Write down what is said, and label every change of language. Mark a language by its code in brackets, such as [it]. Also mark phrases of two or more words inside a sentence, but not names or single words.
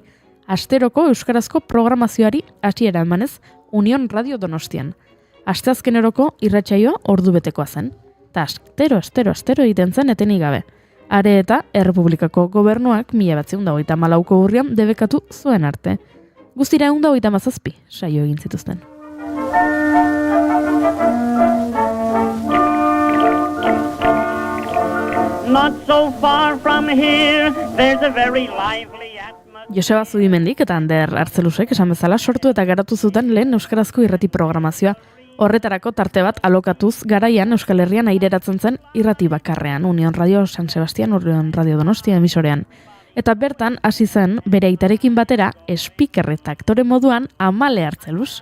[eu] Asteroko euskarazko programazioari hasiera emanez Union Radio Donostian. Asteazkeneroko irratsaioa ordubetekoa zen. Ta astero egiten zen etenik gabe. Are eta Errepublikako gobernuak 1934ko urrian debekatu zuen arte. Guztira 137 saio egin zituzten. [en] Not so far from here, there's a very lively atmosphere. [eu] Joseba Zubimendik eta Ander Arzelusek esan bezala sortu eta garatu zuten lehen euskarazko irrati programazioa. Horretarako tarte bat alokatuz garaian Euskal Herrian aireratzen zen irrati bakarrean, Union Radio San Sebastian, Union Radio Donostia emisorean. Eta bertan hasi zen bere aitarekin batera speaker eta aktore moduan Amale Artzelus.